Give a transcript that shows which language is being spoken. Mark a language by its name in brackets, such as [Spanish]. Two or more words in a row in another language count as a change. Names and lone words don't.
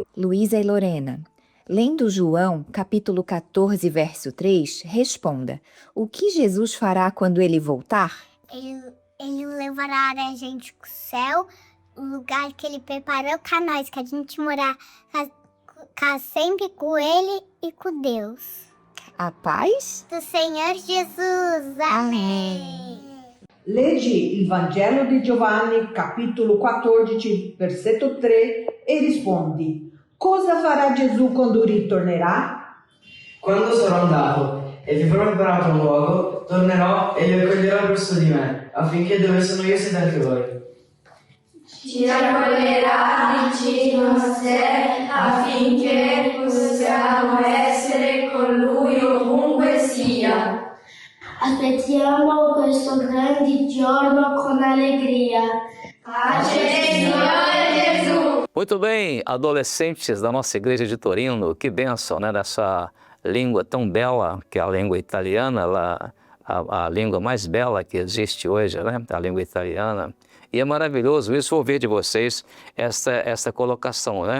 [Portuguese] Luísa e Lorena, lendo João, capítulo 14, verso 3, responda: o que Jesus fará quando ele voltar? Ele levará a gente para o céu, o lugar que ele preparou para nós, que a gente morar sempre com ele e com Deus. A paz do Senhor Jesus. Amém. [Italian] Leggi il Vangelo di Giovanni, capitolo 14, versetto 3, e rispondi: cosa farà Gesù quando ritornerà? Quando sarò andato e vi avrò preparato un luogo, tornerò e vi accoglierò presso di me, affinché dove sono io siete anche voi. Ci raccoglierà vicino a sé, affinché possiamo essere con lui ovunque sia. Aspettiamo questo grande giorno con allegria. Pace, Signore Gesù! [Portuguese] Muito bem, adolescentes da nossa igreja de Torino, que bênção, né? Dessa língua tão bela, que é a língua italiana, a língua mais bela que existe hoje, né? A língua italiana. E é maravilhoso isso, ouvir de vocês essa colocação, né?